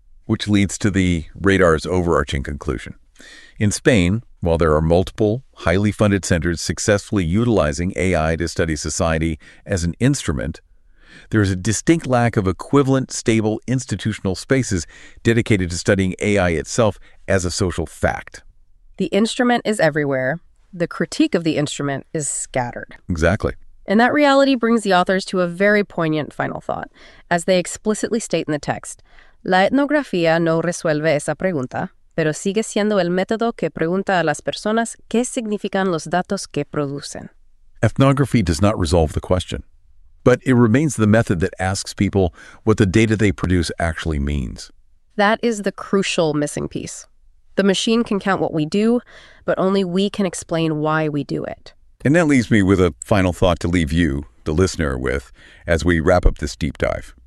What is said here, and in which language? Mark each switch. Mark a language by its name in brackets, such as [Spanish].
[English] Which leads to the radar's overarching conclusion. In Spain, while there are multiple, highly funded centers successfully utilizing AI to study society as an instrument, there is a distinct lack of equivalent, stable institutional spaces dedicated to studying AI itself as a social fact. The instrument is everywhere. The critique of the instrument is scattered. Exactly. And that reality brings the authors to a very poignant final thought. As they explicitly state in the text, [Spanish] la etnografía no resuelve esa pregunta, pero sigue siendo el método que pregunta a las personas qué significan los datos que producen. [English] Ethnography does not resolve the question, but it remains the method that asks people what the data they produce actually means. That is the crucial missing piece. The machine can count what we do, but only we can explain why we do it. And that leaves me with a final thought to leave you, the listener, with as we wrap up this deep dive.